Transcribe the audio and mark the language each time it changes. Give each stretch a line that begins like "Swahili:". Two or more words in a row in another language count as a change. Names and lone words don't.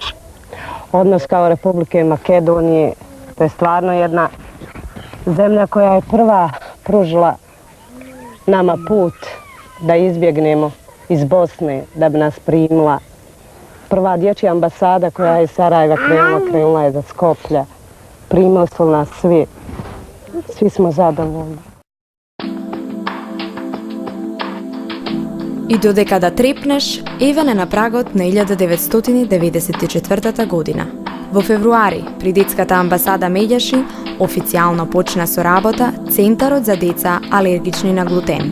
Bosnian: Odnos kao Republike Makedonije, to je stvarno jedna zemlja koja je prva pružila nama put da izbjegnemo iz Bosne, da bi nas primila. Prva dječja ambasada koja je iz Sarajeva krenula je za Skoplja. Primili su nas svi. Svi smo zadovoljni.
Macedonian: И додека да трепнеш, еве на прагот на 1994 година. Во февруари, при детската амбасада Медјаши, официјално почна со работа Центарот за деца алергични на глутен.